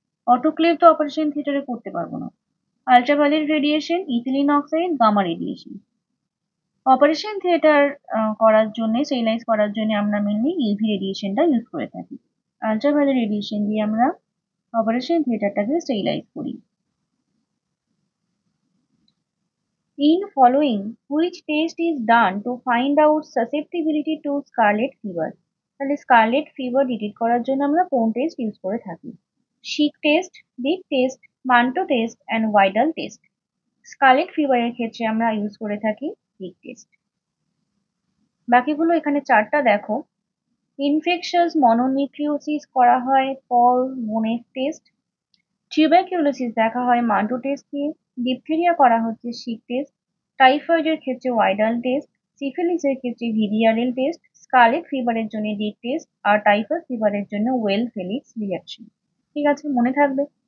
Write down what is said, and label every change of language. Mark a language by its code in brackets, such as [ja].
[bn] Autoclave তো operation থিয়েটারে করতে পারবো না। Ultraviolet radiation, ethylene oxide, gamma radiation. Operation theatre করার জন্য, স্টেরিলাইজ করার জন্য আমরা মেনলি ইউভি রেডিয়েশনটা ইউজ করে থাকি। আলট্রাভায়োলেট রেডিয়েশন দিয়ে আমরা অপারেশন থিয়েটারটাকে স্টেরিলাইজ করি। [en] In following, which test is done to find out susceptibility to scarlet fever? [bn] তাহলে স্কারলেট ফিভার ডিটেক্ট করার জন্য আমরা কোন টেস্ট ইউজ করে থাকি? শিক test, big test, Manto test and Widal test. Scarlet ফিভারের ক্ষেত্রে আমরা ইউজ করে থাকি বিগ টেস্ট। বাকিগুলো এখানে চারটা দেখো। ইনফেকশাস মনোনিউক্লিওসিস করা হয় পল বোনেট টেস্ট, টিউবারকিউলোসিস দেখা হয় মান্টো টেস্ট দিয়ে, ডিপথেরিয়া করা হচ্ছে শিক টেস্ট, টাইফয়েডের ক্ষেত্রে ওয়াইডাল টেস্ট, সিফিলিসের ক্ষেত্রে ভিডিআরএল টেস্ট, স্কারলেট ফিভারের জন্য ডিক টেস্ট, আর টাইফয়েড ফিভারের জন্য ওয়েল ফেলিক্স রিঅ্যাকশন। ঠিক আছে, মনে থাকবে।